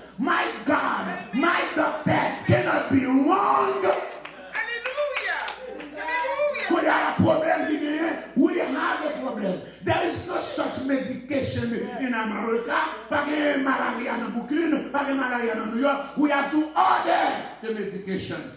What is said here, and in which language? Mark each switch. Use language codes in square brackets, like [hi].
[en] My God, my doctor cannot be wrong. Alléluia. Alléluia. When there are problems, we have a problem. There is no such medication in America. [fr] Pas de malaria dans Brooklyn, pas de malaria dans New York. [en] We have to order the medication.